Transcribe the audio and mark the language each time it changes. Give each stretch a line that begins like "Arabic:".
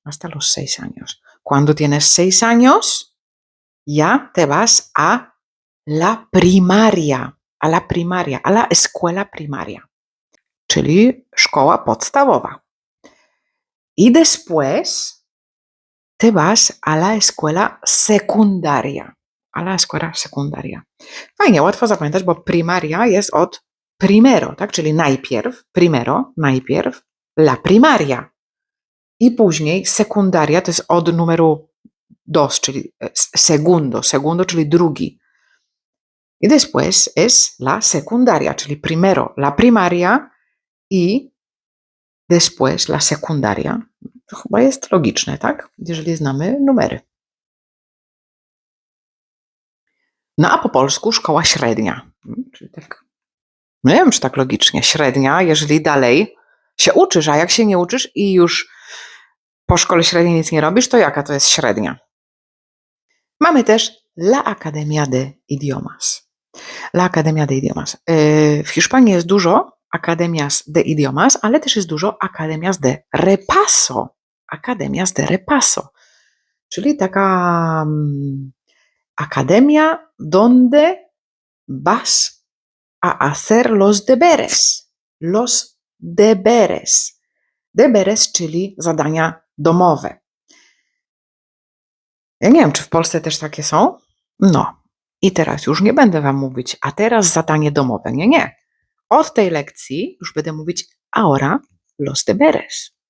Spanish: Hasta los 6 años. Cuando tienes 6 años, ya te vas a la primaria, a la escuela primaria,
Polish: czyli szkoła podstawowa.
Spanish: I después Te vas a la escuela secundaria. A la escuela secundaria.
Polish: Fajnie, łatwo zapamiętać, bo primaria jest od primero, tak? Czyli najpierw, primero, najpierw, la primaria. I później sekundaria to jest od numeru dos, czyli segundo, segundo, czyli drugi.
Spanish: Y después es la secundaria, czyli primero la primaria i después la secundaria.
Polish: To chyba jest logiczne, tak? Jeżeli znamy numery. No a po polsku szkoła średnia. Czyli tak, no nie wiem, czy tak logicznie. Średnia, jeżeli dalej się uczysz, a jak się nie uczysz i już po szkole średniej nic nie robisz, to jaka to jest średnia? Mamy też
Spanish: La Academia de Idiomas. La Academia de Idiomas.
Polish: W Hiszpanii jest dużo Academias de Idiomas, ale też jest dużo Academias de Repaso.
Spanish: Academias de Repaso.
Polish: Czyli taka akademia,
Spanish: donde vas a hacer los deberes. Los deberes.
Polish: Deberes, czyli zadania domowe. Ja nie wiem, czy w Polsce też takie są? No. I teraz już nie będę wam mówić, a teraz zadanie domowe. Nie, nie. Od tej lekcji już będę mówić
Spanish: ahora los deberes.